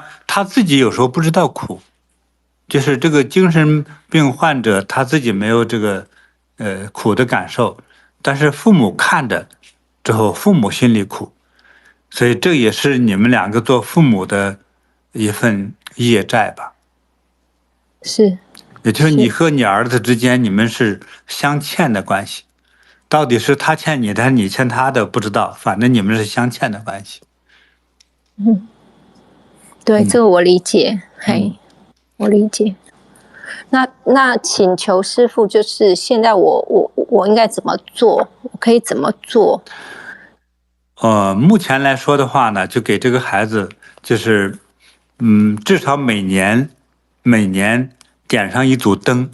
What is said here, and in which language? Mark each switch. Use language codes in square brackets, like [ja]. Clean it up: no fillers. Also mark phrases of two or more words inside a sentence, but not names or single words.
[zh] 他自己有时候不知道苦，就是这個精神病患者他自己沒有這個苦的感受，但是父母看着之後，父母心裡苦，所以這也是你們兩個做父母的一份業債吧。是，也就是你和你兒子之間，你們是相欠的關係。到底是他欠你的還是你欠他的不知道，反正你們是相欠的關係。對，這個我理解，我理解。那請求師父，就是現在我應該怎麼做？我可以怎麼做？目前來說的話呢，就給這個孩子，就是至少每年點上一組燈。